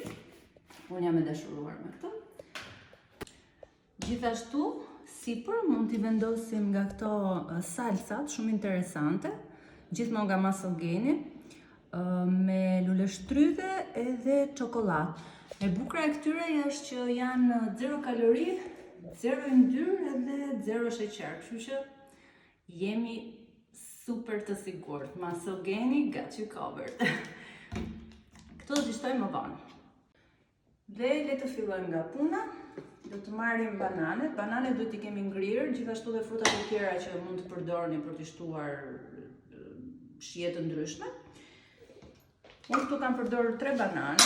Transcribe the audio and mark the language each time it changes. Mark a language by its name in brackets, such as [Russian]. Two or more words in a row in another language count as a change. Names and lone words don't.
[Albanian] Unë jam e dashuruar me këtë. Gjithashtu, sipër mund t'i vendosim nga këto salsat shumë interesante, gjithmonë nga muscle gaini, me lule shtrydhe edhe çokoladë. E bukura e këtyre është që janë 0 kalori, 0 yndyrë edhe 0 sheqer, kështu që jemi super të sigurt. [English] Muscle gaini got you covered. [Albanian] Këto do t'i shtojmë më vonë. Dhe le të fillojmë nga puna. Do të marrim bananet. Bananet duhet t'i kemi ngrirë, gjithashtu dhe frutat e tjera që mund të përdorni për t'i shtuar shije të ndryshme. Unë këtu kam përdorur 3 banane.